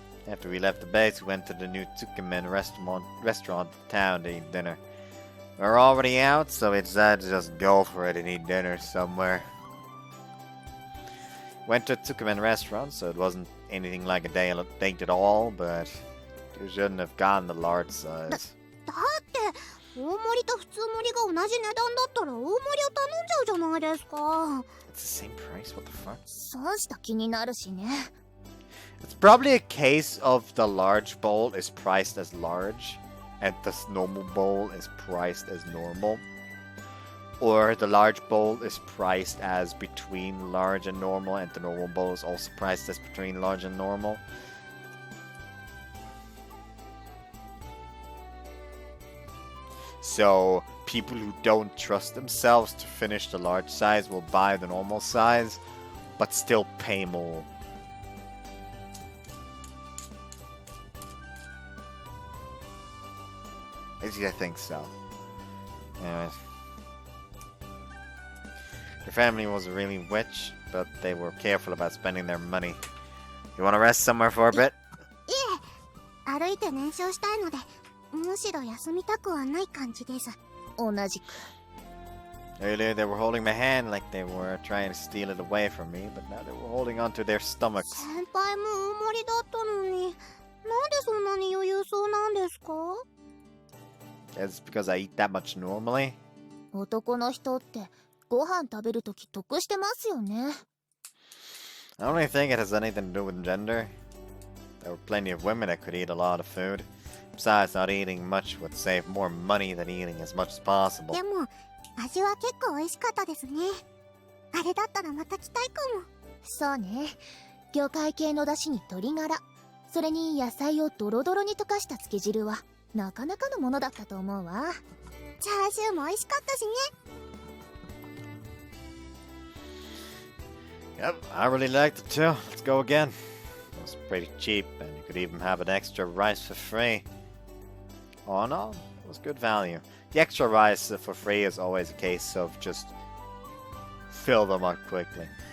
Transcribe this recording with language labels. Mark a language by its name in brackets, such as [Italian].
[English] After we left the base, we went to the new Tsukemen restaurant in town to eat dinner. We were already out, so we decided to just go for it and eat dinner somewhere. Went to a Tsukemen restaurant, so it wasn't anything like a date at all, but we shouldn't have gotten the large size. [Japanese] だって大盛りと普通盛りが同じ値段だったら大盛りを頼んじゃうじゃないですか。 [English] It's the same price? What the fuck? [Japanese] そうした気になるしね。 [English] It's probably a case of the large bowl is priced as large, and the normal bowl is priced as normal. Or the large bowl is priced as between large and normal, and the normal bowl is also priced as between large and normal. So, people who don't trust themselves to finish the large size will buy the normal size, but still pay more. I think so. Anyways. Your family was really rich, but they were careful about spending their money. You want to rest somewhere for a bit? [Japanese] いえ、歩いて燃焼したいので、むしろ休みたくはない感じです。同じく。 [English] Earlier they were holding my hand like they were trying to steal it away from me, but now they were holding onto their stomachs. [Japanese] 先輩も大盛りだったのに、なんでそんなに余裕そうなんですか？ [English] It's because I eat that much normally. [Japanese] 男の人ってご飯食べるとき得してますよね。 [English] I don't really think it has anything to do with gender. There were plenty of women that could eat a lot of food. Besides, not eating much would save more money than eating as much as possible. [Japanese] でも、味は結構美味しかったですね。あれだったらまた来たいかも。そうね。魚介系の出汁に鶏ガラ、それに野菜をドロドロに溶かした漬け汁はなかなかのものだったと思うわ。チャーシューも美味しかったしね。 [English] Yep, I really liked it too. Let's go again. It was pretty cheap, and you could even have an extra rice for free. Oh no, it was good value. The extra rice for free is always a case of just fill them up quickly.